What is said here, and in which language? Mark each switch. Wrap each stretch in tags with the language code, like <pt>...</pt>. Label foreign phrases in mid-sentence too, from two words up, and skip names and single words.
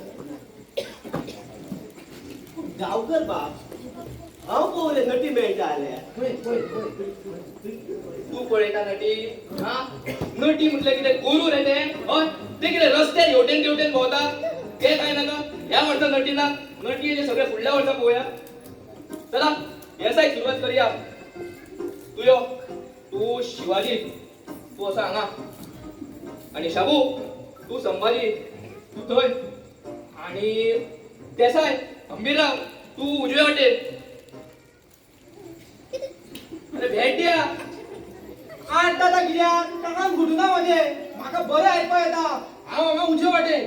<kok>गांवकर बाब हांव पळोवले नटी मेळटा जाल्यार तू पळयता नटी हा नटी म्हटलं कितें गुरू रे ते हय ते कितें रस्त्यार हेवटेन तेवटेन भोंवता ते काय नाका ह्या वर्सा नटी ना नटी येयले सगळे फुडल्या वर्सा पळोवया चला येसाय सुरुवात करूया. तू यो, तू शिवाजी, तू असा हांगा. आणि शाबू, तू संभाजी, तू थंय. आणि देसाय, अंबीरराव, तू उजवे वाटेन. अरे भेटया. आता आता कित्याक कानान घुटना म्हणजे म्हाका बरें आयकपा येता. हांव हांगा उजवे वाटेन.</kok>